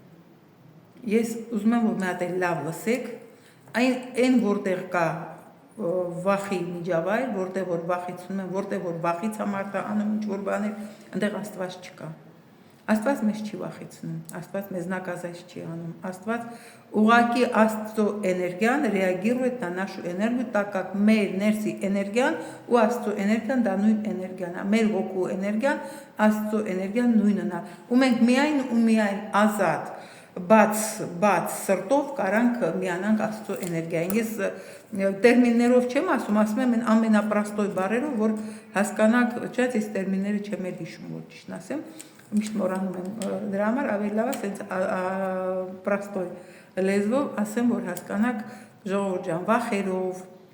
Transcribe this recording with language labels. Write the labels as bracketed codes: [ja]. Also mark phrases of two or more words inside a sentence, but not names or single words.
[hy] Ես ուզում եմ որ մի հատ լավ լսեք, այն որտեղ կա վախի միջավայր, որտեղ որ վախեցնում են, որտեղ որ վախից համար անում ինչ-որ բաներ, այնտեղ Աստված չկա։ Աստված մեզ չի վախեցնում, Աստված մեզ наказать չի անում, Աստված ուղղակի Աստծո էներգիան [ru] реагирует на нашу энергию, так как [hy] մեր ներսի էներգիան ու Աստծո էներգիան դա նույն էներգիան է, մեր հոգու էներգիան, Աստծո էներգիան նույնն է, ու մենք միայն ազատ բաց սրտով կարանք միանանք Աստծո էներգիային։ Ես տերմիններով չեմ ասում եմ ամենապրաստոյ բառերով, որ հասկանաք, չէ՞, ես տերմինները չեմ հիշում, որ ճիշտն ասեմ, միշտ մոռանում եմ, դրա համար ավելի լավ է ասենց պրաստոյ լեզվով ասեմ, որ հասկանաք ժողովուրդ ջան, վախերով,